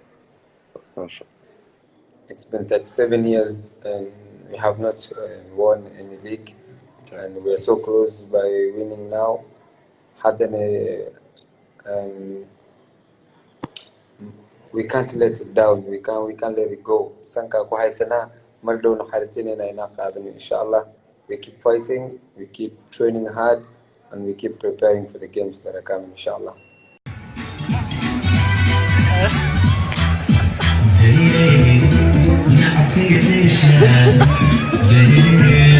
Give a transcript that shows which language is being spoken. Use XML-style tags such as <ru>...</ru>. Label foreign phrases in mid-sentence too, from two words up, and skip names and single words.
<en>It's been 37 years and we have not won any league and we are so close by winning now. Haddana we can't let it down. We can't let it go.</en> <so>Sanka ku haysanaa mar dhowna xariijinayna inaan qaadano inshallah.</so> <en>We keep fighting, we keep training hard, and we keep preparing for the games that are coming inshallah. Hey,</en>